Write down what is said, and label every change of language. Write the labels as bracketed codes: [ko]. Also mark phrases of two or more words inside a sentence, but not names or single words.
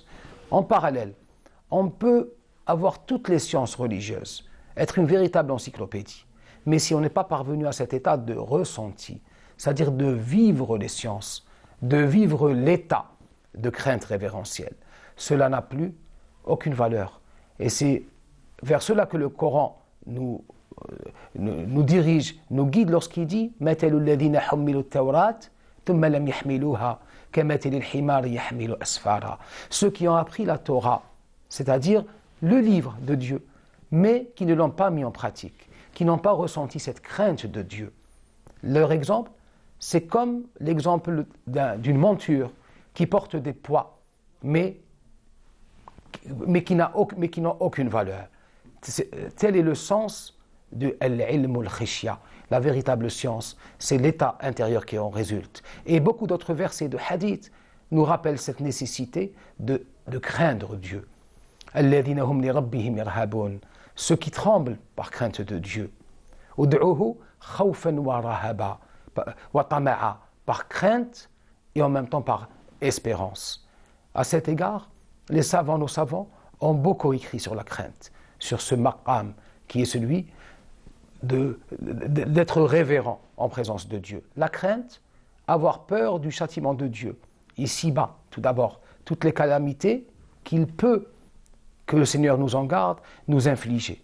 [fr] En parallèle, on peut avoir toutes les sciences religieuses, être une véritable encyclopédie, mais si on n'est pas parvenu à cet état de ressenti, c'est-à-dire de vivre les sciences, de vivre l'état de crainte révérentielle, cela n'a plus aucune valeur. Et c'est vers cela que le Coran nous dirige, nous guide lorsqu'il dit « [ar] مثل الذين حملوا التوراة ثم لم يحملوها كمثل الحمار يحمل أسفارا [fr] » Ceux qui ont appris la Torah, c'est-à-dire le livre de Dieu, mais qui ne l'ont pas mis en pratique, qui n'ont pas ressenti cette crainte de Dieu. Leur exemple, c'est comme l'exemple d'une monture qui porte des poids, mais qui n'ont aucune valeur. Tel est le sens de [ar] العلم الخشية, [fr] la véritable science, c'est l'état intérieur qui en résulte. Et beaucoup d'autres versets de hadith nous rappellent cette nécessité de craindre Dieu. [ar] الذين هم لربهم يرهبون, [fr] ceux qui tremblent par crainte de Dieu. [ar] ادعوه خوفا ورهبا وطمعا, [fr] par crainte et en même temps par espérance. À cet égard, les savants, nos savants, ont beaucoup écrit sur la crainte, sur ce maqam qui est celui d'être révérent en présence de Dieu. La crainte, avoir peur du châtiment de Dieu. Ici-bas, tout d'abord, toutes les calamités qu'il peut, que le Seigneur nous en garde, nous infliger.